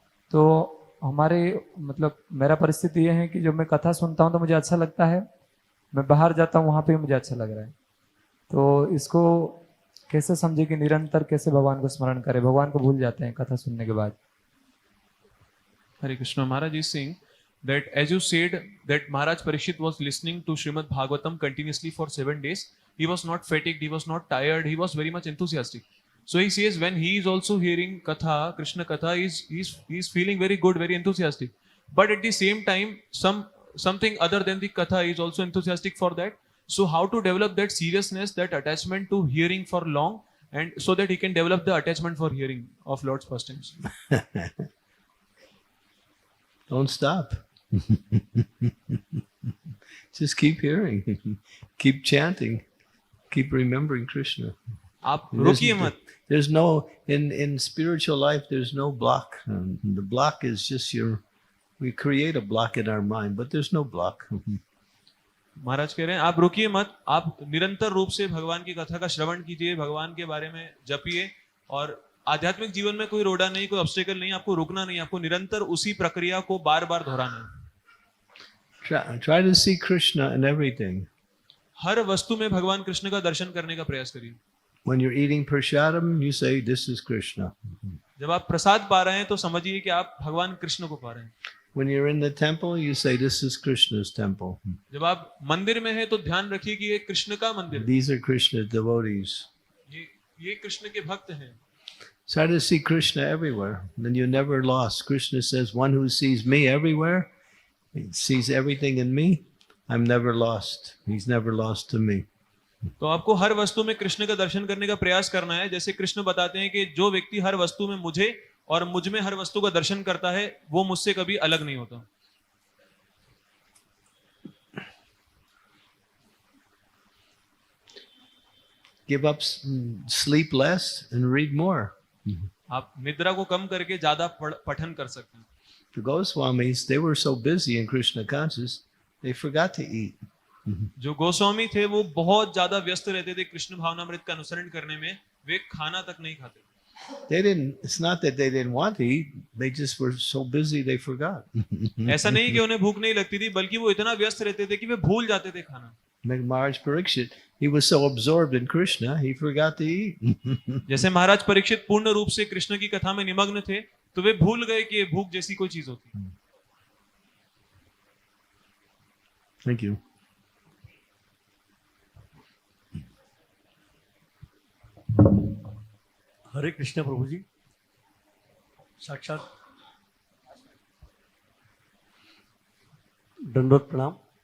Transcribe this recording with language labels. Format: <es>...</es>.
<hi>तो हमारे मतलब मेरा परिस्थिति ये है कि जब मैं कथा सुनता हूँ तो मुझे अच्छा लगता है, मैं बाहर जाता हूँ वहाँ पे मुझे अच्छा लग रहा है. तो इसको कैसे समझे कि निरंतर कैसे भगवान को स्मरण करें, भगवान को भूल जाते हैं कथा सुनने के बाद।</hi> <en>Hare Krishna. Maharaj is saying that as you said that Maharaj Parikshit was listening to Srimad Bhagavatam continuously for 7 days. He was not fatigued, he was not tired, he was very much enthusiastic. So he says when he is also hearing Katha, Krishna Katha, he's feeling very good, very enthusiastic. But at the same time, something other than the Katha is also enthusiastic for that. So how to develop that seriousness, that attachment to hearing for long, and so that he can develop the attachment for hearing of Lord's pastimes. Don't stop. Just keep hearing, keep chanting, keep remembering Krishna.</en> <hi>आप रुकिए मत.</hi> <en>There's no, in spiritual life, there's no block. The block is just we create a block in our mind, but there's no block.</en> <hi>महाराज कह रहे हैं आप रुकिए मत, आप निरंतर रूप से भगवान की कथा का श्रवण कीजिए, भगवान के बारे में जपिए, और आध्यात्मिक जीवन में कोई रोड़ा नहीं, कोई ऑब्स्टेकल नहीं, आपको रुकना नहीं, आपको निरंतर उसी प्रक्रिया को बार बार दोहराना है.</hi> <en>Try to see Krishna in everything.</en> <hi>हर वस्तु में भगवान कृष्ण का दर्शन करने का प्रयास करिए.</hi> <en>When you're eating prasadam, you say, "This is Krishna."</en> <hi>जब आप प्रसाद पा रहे हैं तो समझिए कि आप भगवान कृष्ण को पा रहे हैं.</hi> <en>When you're in the temple, you say, "This is Krishna's temple."</en> <hi>जब आप मंदिर में हैं तो ध्यान रखिए कि ये कृष्ण का मंदिर है.</hi> <en>These are Krishna's devotees.</en> <hi>ये कृष्ण के भक्त हैं.</hi> <en>Try to see Krishna everywhere. Then you're never lost. Krishna says, "One who sees me everywhere, he sees everything in me. I'm never lost. He's never lost to me."</en> <hi>तो आपको हर वस्तु में कृष्ण का दर्शन करने का प्रयास करना है. जैसे कृष्ण बताते हैं कि जो व्यक्ति हर वस्तु में मुझे और मुझ में हर वस्तु का दर्शन करता है, वो मुझसे कभी अलग नहीं होता.</hi> <en>Give up sleep less and read more.</en> <hi>आप निद्रा को कम करके ज्यादा पठन कर सकते हैं.</hi> <en>The Goswamis, they were so busy in Krishna consciousness, they forgot to eat.</en> <hi>जो गोस्वामी थे वो बहुत ज्यादा व्यस्त रहते थे कृष्ण भावनामृत का अनुसरण करने में, वे खाना तक नहीं खाते.</hi> <en>It's not that they didn't want to eat, they just were so busy they forgot.</en> <hi>ऐसा नहीं कि उन्हें भूख नहीं लगती थी, बल्कि वो इतना व्यस्त रहते थे कि वे भूल जाते थे खाना.</hi> <en>Like Maharaj Parikshit, he was so absorbed in Krishna, he forgot to eat.</en> <hi>जैसे महाराज परीक्षित पूर्ण रूप से कृष्ण की कथा में निमग्न थे, तो वे भूल गए कि ये भूख जैसी कोई चीज होती है.</hi> <en>Thank you.</en> <hi>हरे कृष्ण प्रभु जी, साक्षात दंडवत प्रणाम.</hi>